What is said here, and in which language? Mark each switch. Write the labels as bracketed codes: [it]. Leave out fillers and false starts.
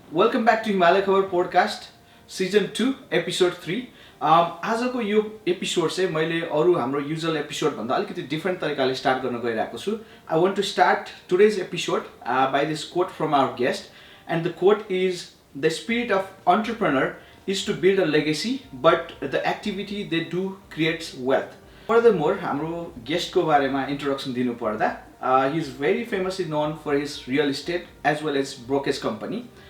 [en] Welcome back to Himalaya Khabar podcast season 2 episode 3. [ne] आजको यो episode चाहिँ मैले अरु हाम्रो युजुअल एपिसोड भन्दा अलिकति डिफरेन्ट तरिकाले स्टार्ट गर्न गइरहेको छु. [en] I want to start today's episode by this quote from our guest, and the quote is, "The spirit of entrepreneur is to build a legacy, but the activity they do creates wealth." Furthermore, [ne] हाम्रो गेस्टको बारेमा introduction दिनु पर्दा, [en] he is very famously known for his real estate as well as brokerage company.